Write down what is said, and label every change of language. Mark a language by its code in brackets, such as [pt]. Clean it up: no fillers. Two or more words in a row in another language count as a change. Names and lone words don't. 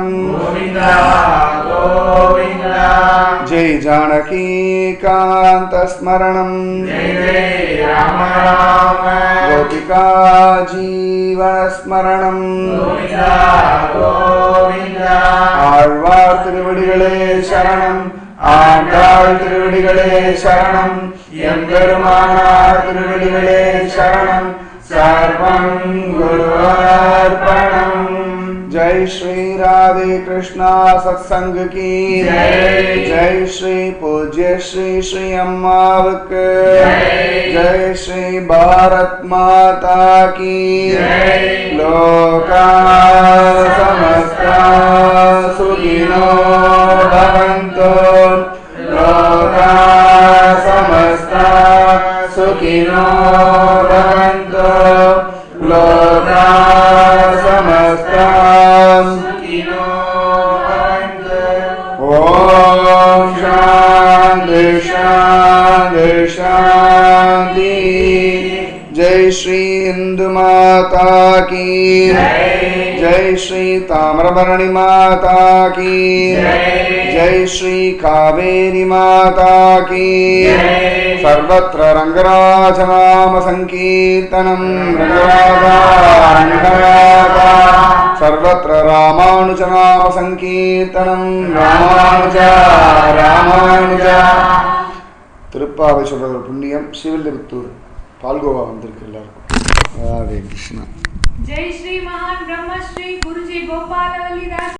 [sa] Govinda Govinda जय जानकी कांत स्मरणम जय जय राम राम गोपिका जीवन स्मरणम Govinda Govinda [ta] ஆழ்வார் திருவடிகளே சரணம் ஆண்டாள் திருவடிகளே சரணம் எம்பெருமானார் திருவடிகளே சரணம் [sa] सर्वं गुर्वर्पणम् [hi] जय श्री राधे कृष्णा सत्संग की जय। जय श्री पूज्य श्री श्री अम्मावक जय। जय श्री भारत माता की जय। [sa] लोका समस्ता सुखिनो भवन्तु लोका समस्ता सुखिनो भवन्तु लोका समस्ता सुखिनो भवन्तु ओम शांति शांति शांति [hi] जय श्री इंदु माता की जय। जय श्री ताम्रबरणी माता की जय। जय श्री कावेरी माता की जय। [sa] सर्वत्र रंगराज नाम संकीर्तनम रंगराजा सर्वत्र रामानुज नाम संकीर्तनम रामानुजा रामानुजा [ta] திருப்பாவை சொல்ற ஒரு புண்ணியம் சிவில்லிபுத்தூர் பால்கோவா வந்திருக்கு எல்லாருக்கும் ராதே கிருஷ்ணா [hi] जय श्री महान ब्रह्म श्री गुरुजी गोपाल